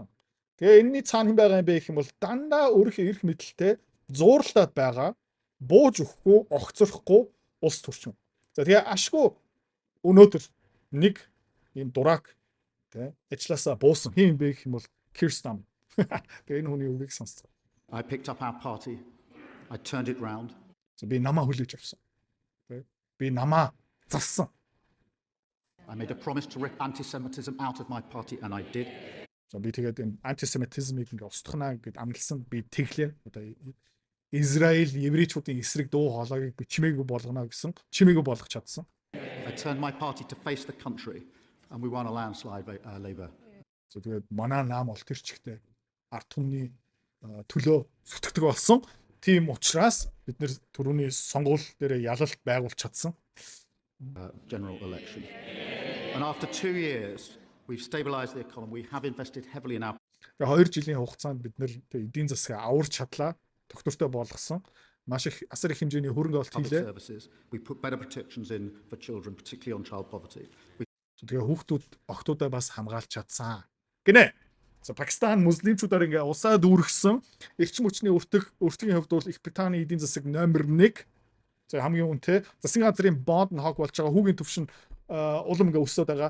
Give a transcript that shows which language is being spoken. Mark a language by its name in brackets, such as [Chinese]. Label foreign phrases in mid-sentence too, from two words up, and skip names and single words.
[Mongolian] Тэгээ энэний цаана хэн байгаа юм бэ гэх юм бол дандаа өөрийнхөө эрх мэдэлтэй зуурлаад байгаа, бууж өгөхгүй, огцорхгүй улс төрчин. За тэгээ ашгүй өнөөдөр нэг ийм дурак тий ажилласаа буусан хин бэ гэх юм бол Keir Starmer. Тэгээ энэ хүний үгийг сонсцоо. [English] I picked up our party. I turned it round. [Mongolian] Би намаа хүлээж авсан. Тий би намаа зассан. [English] I made a promise to rip anti-Semitism out of my party and I did. [Mongolian] За би тэгээд энэ антисемитизмыг ингээ устгахнаа гэд амласан. Би тэглээ. Одоо Израиль еврейчүүдийн эсрэг дуу хоолойг би чимээгүй болгоно гэсэн. Чимээгүй болгох чадсан. [English] I turned my party to face the country and we won a landslide Labour. [Mongolian] So тэгээд манай наам бол тэр чигтээ ард түмний төлөө зүтгэдэг болсон. Тийм учраас бид нэр түрүүний сонгуул дээр ялалт байгуулж чадсан. [English] General election. And after 2 years we've stabilized the economy. We have invested heavily in our. [Mongolian] 2 жилийн хугацаанд бид нэр эдийн засгаа аварч чадлаа. Тогтвортой болгосон. Маш их асар их хэмжээний хөрөнгө оруулалт хийлээ. [English] We put better protections in for children, particularly on child poverty. [Mongolian] Тэгээ хүүхдүүд, охтуудаа бас хамгаалж чадсан. Гинэ. За Пакистан муслимчуудаар ингээ усаад үүргэсэн эрчим хүчний өртөгийн хувьд бол Их Британий эдийн засаг номер 1. За хамгийн үнэтэй. Засгийн газрын бонд нь хог болж байгаа хүүгийн төвшин улам ингээ өсөд байгаа.